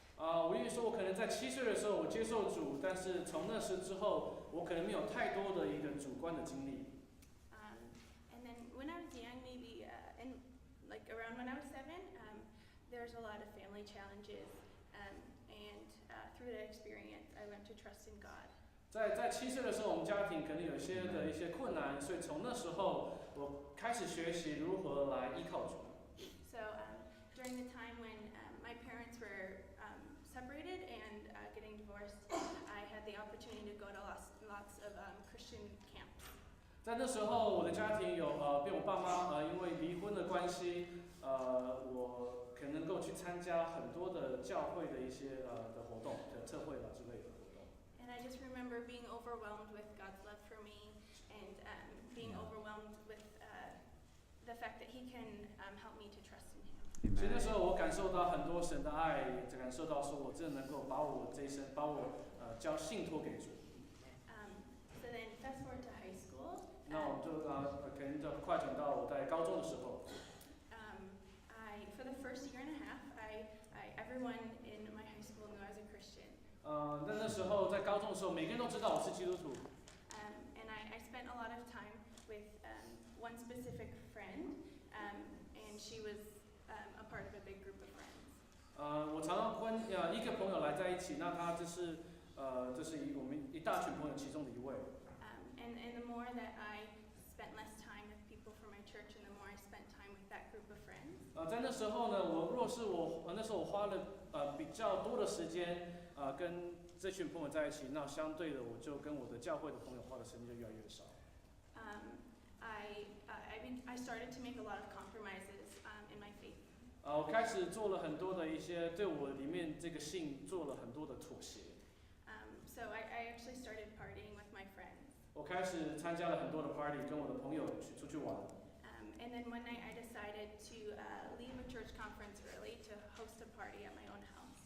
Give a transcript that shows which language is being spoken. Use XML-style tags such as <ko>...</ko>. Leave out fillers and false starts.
<zh>我愿意说，我可能在7岁的时候我接受主，但是从那时之后，我可能没有太多的一个主观的经历。</zh> <en>And then when I was young, maybe around when I was 7, there's a lot of family challenges, and through that experience, I learned to trust in God.</en> <zh>在7岁的时候，我们家庭可能有一些困难，所以从那时候我开始学习如何来依靠主。</zh> <en>So during the time when my parents were separated and getting divorced, I had the opportunity to go to lots of Christian camps.</en> <zh>在那时候，我的家庭有被我爸妈因为离婚的关系，我可能能够去参加很多的教会的一些的活动，特会之类的活动。</zh> <en>And I just remember being overwhelmed with God's love for me and being overwhelmed with the fact that He can help me to trust in Him.</en> <zh>所以那时候我感受到很多神的爱，感受到说我真的能够把我这一生，把我交信托给主。</zh> <en>So then fast forward to high school.</en> <zh>那我们就可能就快转到我在高中的时候。</zh> <en>For the first year and a half, everyone in my high school knew I was a Christian.</en> <zh>那时候在高中的时候，每个人都知道我是基督徒。</zh> <en>And I spent a lot of time with one specific friend, and she was a part of a big group of friends.</en> <zh>我常常跟一个朋友来在一起，那他这是我们一大群朋友其中的一位。</zh> <en>And the more that I spent less time with people from my church, and the more I spent time with that group of friends.</en> <zh>在那时候呢，那时候我花了比较多的时间跟这群朋友在一起，那相对的我就跟我的教会的朋友花的时间就越来越少。</zh> <en>I started to make a lot of compromises in my faith.</en> <zh>我开始做了很多的一些对我里面这个信做了很多的妥协。</zh> <en>So I actually started partying with my friends.</en> <zh>我开始参加了很多的 party， 跟我的朋友出去玩。</zh> <en>And then one night I decided to leave a church conference early to host a party at my own house.</en>